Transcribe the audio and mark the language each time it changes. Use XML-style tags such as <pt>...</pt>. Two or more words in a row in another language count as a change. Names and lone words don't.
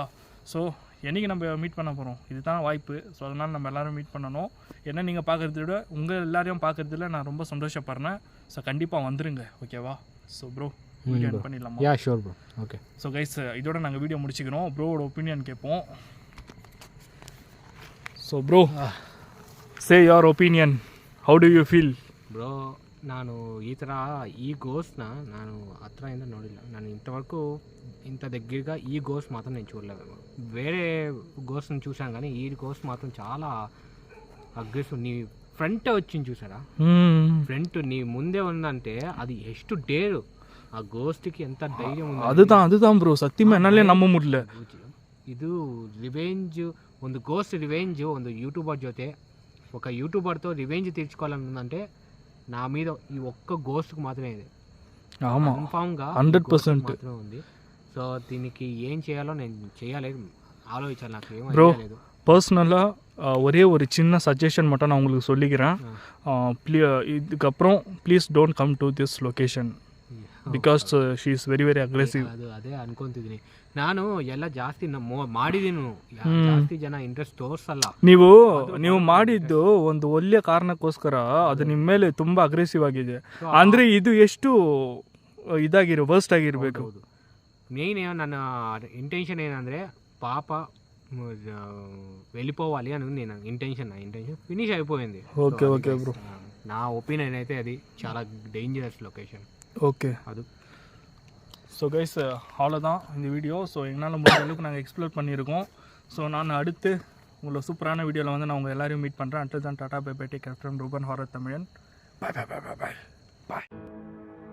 <ta>ஸோ என்றைக்கு நம்ம மீட் பண்ண போகிறோம், இதுதான் வாய்ப்பு. ஸோ அதனால் நம்ம எல்லோரும் மீட் பண்ணணும். என்ன நீங்கள் பார்க்குறத விட உங்கள் எல்லாரையும் பார்க்குறதுல நான் ரொம்ப சந்தோஷப்படுறேன். ஸோ கண்டிப்பாக வந்துருங்க. ஓகேவா? ஸோ ப்ரோ வீடியோ பண்ணிடலாமா?</ta> <en>Ya sure bro. Okay.</en> <ta>ஸோ கைஸ் இதோட நாங்கள் வீடியோ முடிச்சுக்கிறோம். ப்ரோவோட ஒப்பீனியன் கேட்போம். ஸோ ப்ரோ</ta> <en>Say your opinion, how do you feel?</en> <kn>ಬ್ರೋ, ನಾನು ಈ ಥರ ಈ ಗೋಸ್ಟ್ನ ನಾನು ಹತ್ರದಿಂದ ನೋಡಿಲ್ಲ.</kn> <te>ನಾನು ఇంతవరకు ఇంత దగ్గరగా ఈ గోస్ట్ మాత్రం నేను చూడలేదు. వేరే గోస్ట్ని చూసాను కానీ ఈ గోస్ట్ మాత్రం చాలా అగ్రెసివ్. నీ ఫ్రంట్ వచ్చింది చూసారా, ఫ్రంట్ నీ ముందే ఉందంటే అది</te> <kn>ಎಷ್ಟು ಡೇರು. ಆ ಗೋಸ್ಟ್ಗೆ ಎಂತ ಧೈರ್ಯ ఉంది.</kn> <ta>அதுதான் ப்ரோ, சத்தியமா என்னாலே நம்ப முடியல.</ta> <kn>ಇದು ರಿವೆಂಜ್, ಒಂದು ಗೋಸ್ಟ್ ರಿವೆಂಜ್ ಒಂದು యూట్యూబర్ జೊತೆ</kn> <te>ఒక యూట్యూబర్తో రివెంజ్ తీర్చుకోవాలనుందంటే నా మీద ఈ ఒక్క గోస్ట్కి మాత్రమే ఇది కన్ఫామ్గా 100% మాత్రమే ఉంది. సో దీనికి ఏం చేయాలో నేను చేయలేదు, ఆలోచించాలి. నాకు ఏం</te> <ta>ப்ரோ</ta> <te>లేదు.</te> <ta>பர்சனலாக ஒரே ஒரு சின்ன சஜஷன் மட்டும் நான் உங்களுக்கு சொல்லிக்கிறேன்.</ta> <en>இதுக்கப்புறம் please don't come to this location because she is very very aggressive.</en> <kn>ಅದೇ ಅನ್ಕೊಂತಿದ್ದೀನಿ ನಾನು. ಎಲ್ಲ ಜಾಸ್ತಿ ಮಾಡಿದೀನಿ, ಜಾಸ್ತಿ ಜನ ಇಂಟ್ರೆಸ್ಟ್ ತೋರಿಸಲ್ಲ. ನೀವು ಮಾಡಿದ್ದು ಒಂದು ಒಳ್ಳೆಯ ಕಾರಣಕ್ಕೋಸ್ಕರ ಅದು ನಿಮ್ಮ ಮೇಲೆ ತುಂಬಾ ಅಗ್ರೆಸಿವ್ ಆಗಿದೆ. ಅಂದ್ರೆ ಇದು ಎಷ್ಟು ವರ್ಸ್ಟ್ ಆಗಿರ್ಬೇಕು.</kn> <te>మెయిన్ ನನ್ನ ఇంటెన్షన్ ఏంటంటే పాప వెళ్ళిపోవాలి అని నేను ఇంటెన్షన్ ఫినిష్ అయిపోయింది. ఓకే ఓకే బ్రో, నా ఒపీనియన్ అయితే అది చాలా డేంజరస్ లొకేషన్.</te> <ta>ஓகே அது. ஸோ கைஸ் அவ்வளோதான் இந்த வீடியோ. ஸோ என்னால் முடிஞ்ச அளவுக்கு நாங்கள் எக்ஸ்ப்ளோர் பண்ணியிருக்கோம். ஸோ நான் அடுத்து உங்களை சூப்பரான வீடியோவில் வந்து நான் உங்கள் எல்லாரையும் மீட் பண்ணுறேன்.</ta> <en>until then tata bye bye, take care from ரூபன் ஹாரர் தமிழன். பாய் பாய் பாய் பாய் பாய்.</en>